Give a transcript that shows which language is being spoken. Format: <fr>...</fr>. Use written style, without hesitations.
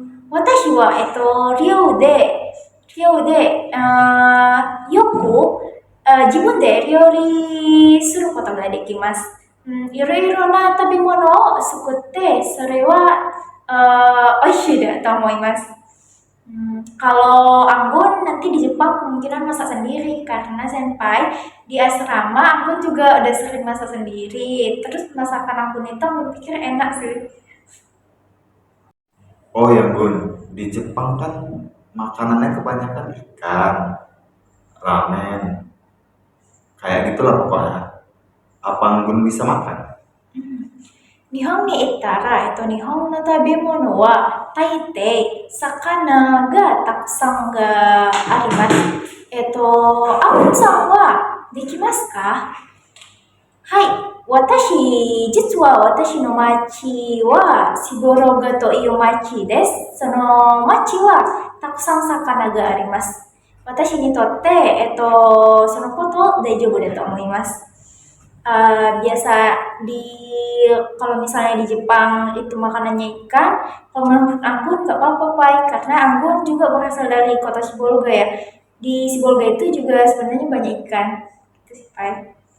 <ja>私は、寮で、よく自分で料理することができます。いろいろな食べ物を作って、それは美味しいだと思います。</ja> <id>Kalau Anggun nanti di Jepang kemungkinan masak sendiri karena senpai di asrama Anggun juga udah sering masak sendiri. Terus masakan Anggun itu Anggun pikir enak sih. Oh ya Bun, di Jepang kan makanannya kebanyakan ikan, ramen, kayak gitulah pokoknya. Apa Bun bisa makan?</id> <ja>日本に行ったら、日本の食べ物は大抵魚がたくさんがあります。アンさんはできますか？はい。実は私の町はシボロガという町です。その町はたくさん魚があります。私にとって、そのこと大丈夫だと思います。</ja> <id>Biasa di kalau misalnya di Jepang itu makanannya ikan, kalau menurut Anggun nggak apa-apa Pai, karena Anggun juga berasal dari kota Sibolga ya. Di Sibolga itu juga sebenarnya banyak ikan. Itu sih Pai.</id>